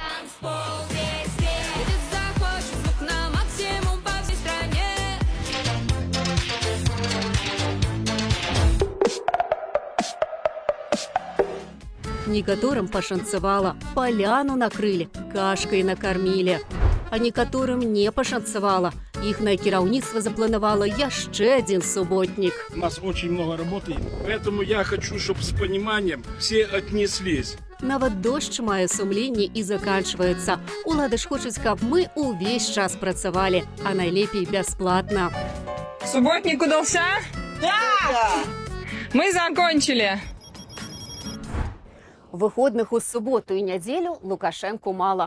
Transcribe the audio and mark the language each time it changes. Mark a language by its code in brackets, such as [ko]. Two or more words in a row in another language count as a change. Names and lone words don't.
[be] Некаторым пашанцавала, паляну накрылі, кашкай накармілі. А некаторым не пашанцавала. Іхнае кіраўніцтва запланавала яшчэ адзін суботнік. [ru] У нас очень много работы, поэтому я хочу, чтобы с пониманием все отнеслись. [be] Нават дождж мае сумленне і заканчваецца. Улады ж хочуць, каб мы ўвесь час працавалі, а найлепей бясплатна. [ru] Субботник удался? Да! Мы закончили. [be] Выходных у суботу і нядзелю Лукашэнку мала.